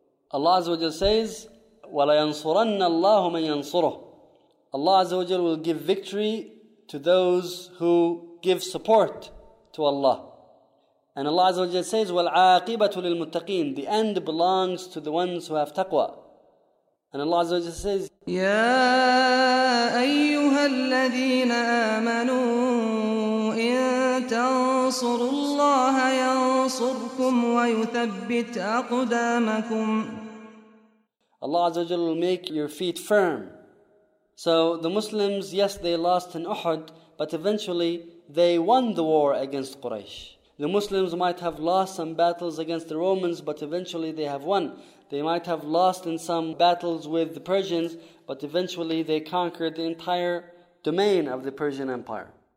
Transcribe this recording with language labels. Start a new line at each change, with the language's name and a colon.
English: Allah Azza wa Jalla says,
Arabic: وَلَيَنْصُرَنَّ اللَّهُ مَنْ يَنْصُرُهُ.
English: Allah Azza wa Jalla will give victory to those who give support to Allah. And Allah Azza wa Jalla says,
Arabic: وَالْعَاقِبَةُ لِلْمُتَّقِينَ.
English: The end belongs to the ones who have taqwa. And Allah Azza wa Jalla says,
Arabic: يَا أَيُّهَا الَّذِينَ آمَنُوا تنصروا الله ينصركم ويثبت أقدامكم.
English: Allah Azza wa Jalla will make your feet firm. So the Muslims, yes, they lost in Uhud, but eventually they won the war against Quraysh. The Muslims might have lost some battles against the Romans, but eventually they have won. They might have lost in some battles with the Persians, but eventually they conquered the entire domain of the Persian Empire.